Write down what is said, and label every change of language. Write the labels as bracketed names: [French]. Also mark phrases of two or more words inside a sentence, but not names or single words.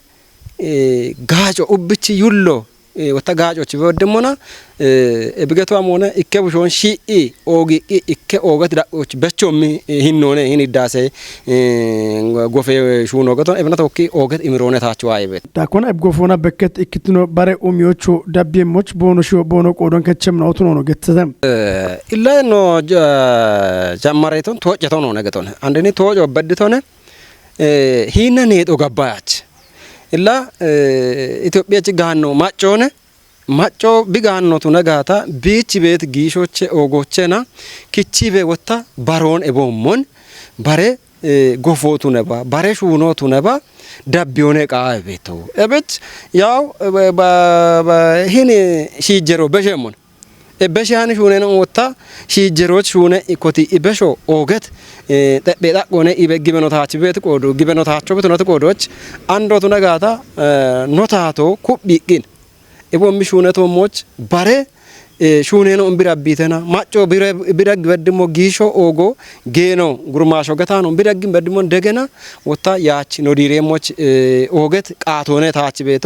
[Kafa] ጋጮ ኡብቺ ዩሎ ወታ ጋጮች በወደሞና እብገቷ ሞነ ኢከቡሾን ሺኢ ኦጊ ኢከ ኦገት ዳቆች በቾም ሂኖነ ሂን ዳሴ ጎፌ ሹኖ ገቶን እብነቶኪ ኦገት ኢምሮነ ታቸው አይበት ዳኮና እብጎፎና በከት ኢክትኖ ባሬ ኡሚዮቹ ዳቤሞች ቦኖሾ ቦኖ ቆዶን ከቸም ነው ትኖ ነው ገተተም ኢላ ነው ጃማሬቶን ቶጨቶ ነው ነገቶን አንደኔ ቶጮ በድቶነ ሂነኔ ጦ ገባያች ኢላ ኢትዮጵያ ጭጋኖ ማጮነ ማጮ ቢጋኖ ነጋታ ቢች ቤት ጊሾቼ ኦጎቼና ኪቺቤ ወታ ባሮን ኤቦሞን ባሬ ጎፎቱ ነባ ባሬ ሹኖቱ ነባ ዳቢዮኔ ቃይ ቤቶ እብት ያው ሂኒ ሺጀሮ በሸሞን በሻን ሹነ ነው ወታ ሺጀሮች ሹነ ኢኮቲ ኢበሾ ኦገት ጠቤጣ ቆነ ኢበግበኖታች ቤት ቆዶ ግበኖታቸው ቤት ነው ተቆዶች አንዶቱ ነጋታ ኖታቶ ኩቢቂን ኢቦም ሹነቶ ሞች ባሬ ሹነ ነው እምቢራቢተና ማጮ ቢረግ በድሞ ጊሾ ኦጎ ጌኖ ጉርማሾ ገታ ነው ቢረግ በድሞ እንደገና ወታ ያች ነው ዲሬሞች ኦገት ቃቶነ ታች ቤቶ